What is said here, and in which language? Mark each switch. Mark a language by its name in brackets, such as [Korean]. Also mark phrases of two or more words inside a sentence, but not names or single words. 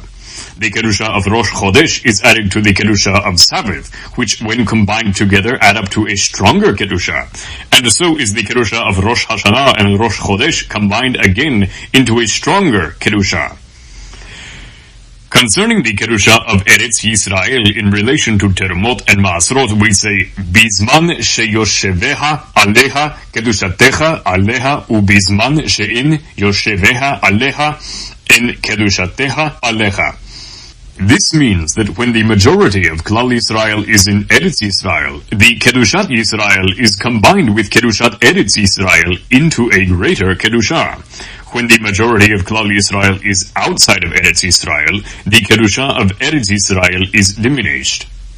[English] The Kedusha of Rosh Chodesh is added to the Kedusha of Sabbath, which when combined together add up to a stronger Kedusha. And so is the Kedusha of Rosh Hashanah and Rosh Chodesh combined again into a stronger Kedusha. Concerning the Kedusha of Eretz Yisrael in relation to Terumot and Maasrot, we say, [Hebrew] בזמן שיושביה עליה קדושתך עליה ובזמן שאין יושביה עליה אין קדושתה עליה. [English] This means that when the majority of [Hebrew] כלל ישראל [English] is in Eretz Yisrael, the [Hebrew] קדושת ישראל [English] is combined with [Hebrew] קדושת ארץ ישראל [English] into a greater Kedusha. When the majority of [Hebrew] כלל ישראל [English] is outside of Eretz Yisrael, the Kedusha of Eretz Yisrael is diminished.